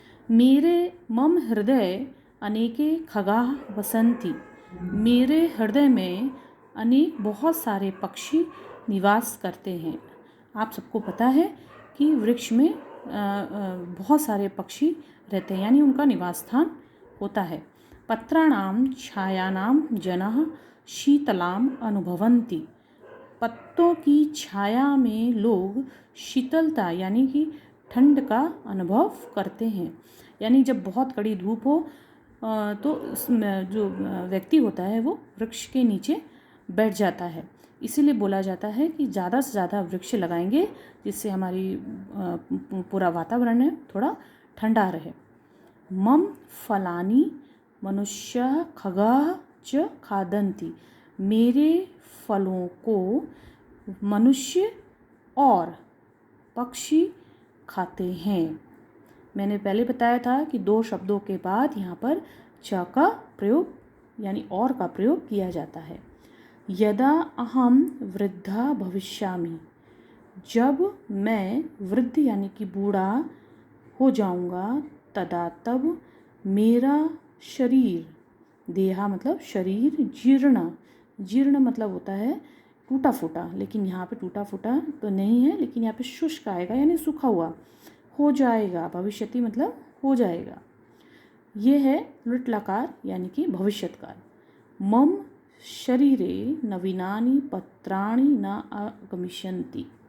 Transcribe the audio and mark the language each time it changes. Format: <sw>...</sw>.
<sa>मेरे मम हृदय अनेके खगाः वसन्ति।</sa> <hi>मेरे हृदय में अनेक बहुत सारे पक्षी निवास करते हैं। आप सबको पता है कि वृक्ष में बहुत सारे पक्षी रहते हैं यानी उनका निवास स्थान होता है।</hi> <sa>पत्राणाम छायानाम जनाः शीतलाम अनुभवन्ति।</sa> <hi>पत्तों की छाया में लोग शीतलता यानी कि ठंड का अनुभव करते हैं। यानी जब बहुत कड़ी धूप हो तो जो व्यक्ति होता है वो वृक्ष के नीचे बैठ जाता है। इसीलिए बोला जाता है कि ज़्यादा से ज़्यादा वृक्ष लगाएंगे जिससे हमारी पूरा वातावरण है थोड़ा ठंडा रहे।</hi> <sa>मम फलानि मनुष्य खगाः च खादन्ति।</sa> <hi>मेरे फलों को मनुष्य और पक्षी खाते हैं। मैंने पहले बताया था कि 2 शब्दों के बाद यहाँ पर च का प्रयोग यानी और का प्रयोग किया जाता है।</hi> <sa>यदा अहम वृद्धा भविष्यामि,</sa> <hi>जब मैं वृद्ध यानी कि बूढ़ा हो जाऊँगा, तदा तब मेरा शरीर, देहा मतलब शरीर, जीर्ण, जीर्ण मतलब होता है टूटा फूटा, लेकिन यहाँ पे टूटा फूटा तो नहीं है, लेकिन यहाँ पे शुष्क आएगा यानी सूखा हुआ हो जाएगा। भविष्यति मतलब हो जाएगा। ये है लुट लकार यानी कि भविष्यत काल।</hi> <sa>मम शरीरे नवीनानि पत्राणि न आगमिष्यन्ति।</sa>